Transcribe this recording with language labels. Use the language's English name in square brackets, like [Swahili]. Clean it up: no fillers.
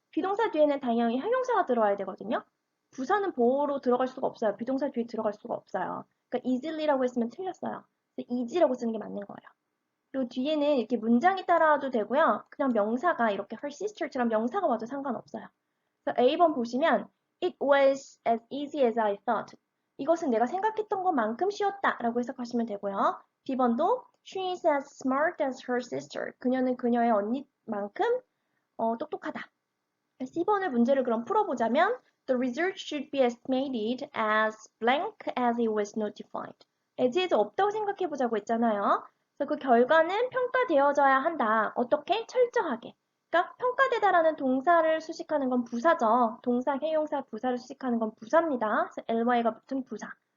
[Korean] 비동사 뒤에는 당연히 형용사가 들어와야 되거든요. 부사는 보어로 들어갈 수가 없어요. 비동사 뒤에 들어갈 수가 없어요. 그러니까 easily.라고 했으면 틀렸어요. easy라고 쓰는 게 맞는 거예요. 그리고 뒤에는 이렇게 문장이 따라와도 되고요. 그냥 명사가 이렇게 her sister처럼 명사가 와도 상관없어요. 그래서 A번 보시면 [English] It was as easy as I thought. [Korean] 이것은 내가 생각했던 것만큼 쉬웠다 라고 해석하시면 되고요. [English] B번도 She is as smart as her sister. [Korean] 그녀는 그녀의 언니만큼 똑똑하다. C번을 문제를 그럼 풀어보자면 [English] The result should be estimated as blank as it was notified. [Korean] as에서 없다고 생각해보자고 했잖아요. 그래서 그 결과는 평가되어져야 한다. 어떻게? 철저하게. 그러니까 평가되다라는 동사를 수식하는 건 부사죠. 동사, 형용사, 부사를 수식하는 건 부사입니다. 그래서 ly가 붙은 부사.